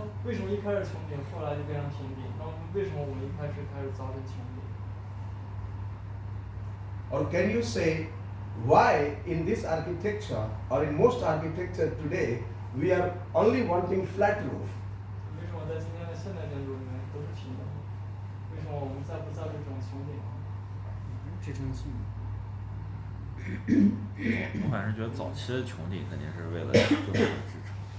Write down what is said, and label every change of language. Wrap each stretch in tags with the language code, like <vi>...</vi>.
<zh>为什么一开始穹顶，后来就变成平顶？那为什么我们一开始造这穹顶？</zh> <en>Or can you say why in this architecture or in most architecture today we are only wanting flat roof?</en> <zh>为什么在今天的现代建筑里面都是平的？为什么我们不造这种穹顶？支撑性。我反正觉得早期的穹顶肯定是为了更好的支撑。</zh>